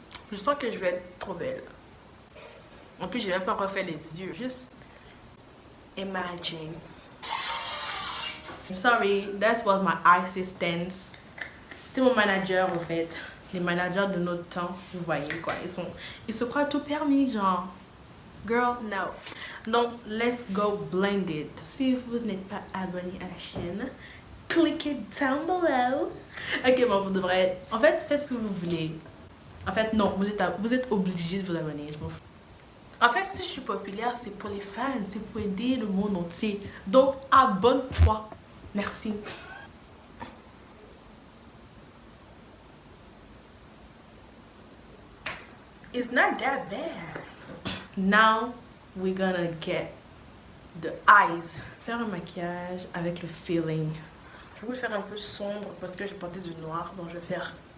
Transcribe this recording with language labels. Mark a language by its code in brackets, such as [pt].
[fr] Je sens que je vais être trop belle. En plus, j'ai même pas refait les yeux. Juste imagine. [en] Sorry, that was my assistance. [fr] C'était mon manager en fait. Les managers de notre temps, vous voyez quoi. Ils se croient tout permis, genre. [en] Girl, no. [fr] Donc, [en] let's go blended. [fr] Si vous n'êtes pas abonné à la chaîne, cliquez [en] down below. [fr] Ok, bon, vous devrez. En fait, faites ce que vous voulez. En fait, non, vous êtes obligé de vous abonner. Je m'en fous. En fait, si je suis populaire, c'est pour les fans, c'est pour aider le monde entier. Donc, abonne-toi. Merci. [en] It's not that bad. Now, we're gonna get the eyes. [fr] Faire un maquillage avec le feeling. Je vais faire un peu sombre parce que j'ai porté du noir, donc je vais faire...